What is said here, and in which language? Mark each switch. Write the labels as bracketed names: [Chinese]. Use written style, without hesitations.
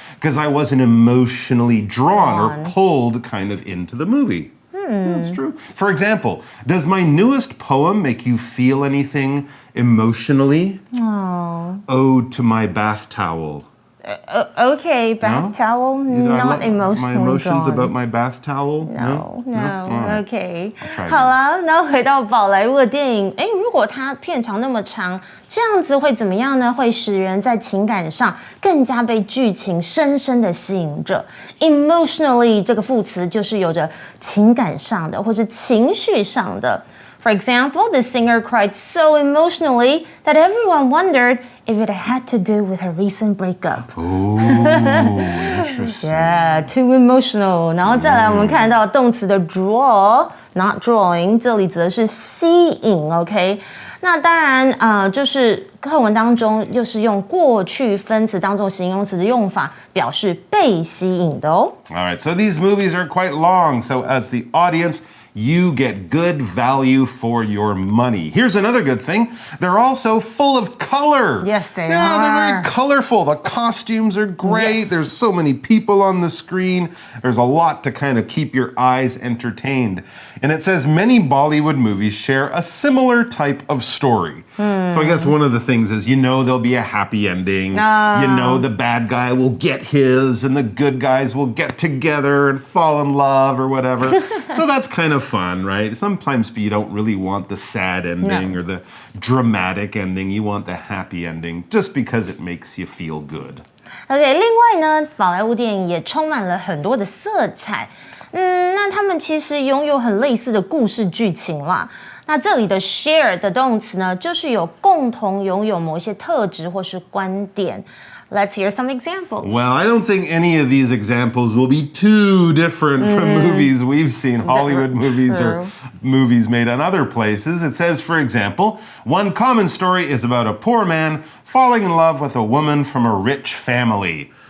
[English] Because I wasn't emotionally drawn or pulled kind of into the movie. That's true. For example, does my newest poem make you feel anything emotionally? Ode to my bath towel. Okay, bath towel, not emotionally My emotions drawn. about my bath towel? No, OK. [Chinese] 好好了，那回到宝莱坞的电影，如果它片长那么长，这样子会怎么样呢？会使人在情感上更加被剧情深深的吸引着。 Emotionally 这个副词就是有着情感上的或是情绪上的。 [English] For example, the singer cried so emotionally that everyone wondered if it had to do with her recent breakup. Oh, interesting. Yeah, too emotional. [Chinese] 然后再来，我们看到动词的 draw, not drawing， 这里指的是吸引 ，OK？那当然，就是课文当中又是用过去分词当做形容词的用法，表示被吸引的哦。 [English] All right, so these movies are quite long. So as the audience, you get good value for your money. Here's another good thing. They're also full of color. Yes, they are. Yeah, they're very colorful. The costumes are great. There's so many people on the screen. There's a lot to kind of keep your eyes entertained. And it says many Bollywood movies share a similar type of story. So I guess one of the things is, there'll be a happy ending. The bad guy will get his and the good guys will get together and fall in love or whatever. So that's kind of fun, right? Sometimes you don't really want the sad ending or the dramatic ending. You want the happy ending just because it makes you feel good. [Chinese] OK， 另外呢，宝莱坞电影也充满了很多的色彩。那他们其实拥有很类似的故事剧情啦。那这里的 share 的动词呢，就是有共同拥有某一些特质或是观点。 [English] Let's hear some examples. Well, I don't think any of these examples will be too different from movies we've seen, Hollywood movies or movies made in other places. It says, for example, one common story is about a poor man falling in love with a woman from a rich family.